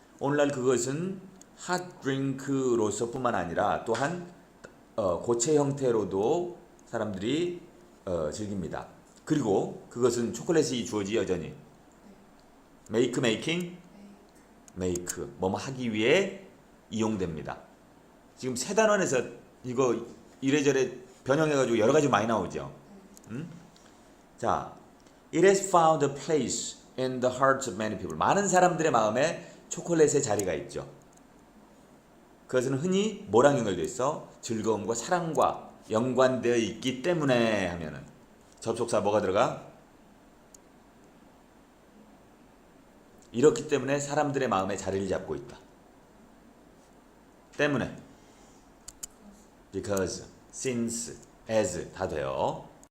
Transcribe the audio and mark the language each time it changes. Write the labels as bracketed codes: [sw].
[ko] 오늘날 그것은 hot drink로서 뿐만 아니라 또한 고체 형태로도 사람들이 즐깁니다. 그리고 그것은 초콜릿이 주어지 여전히 making 뭐뭐 하기 위해 이용됩니다. 지금 세 단원에서 이거 이래저래 변형해가지고 여러 가지 많이 나오죠. [en] 자, it has found a place in the hearts of many people. [ko] 많은 사람들의 마음에 초콜릿의 자리가 있죠. 그것은 흔히 뭐랑 연결되어 있어? 즐거움과 사랑과 연관되어 있기 때문에 하면은 접속사 뭐가 들어가? 이렇기 때문에 사람들의 마음에 자리를 잡고 있다. 때문에 because, since, as 다 돼요.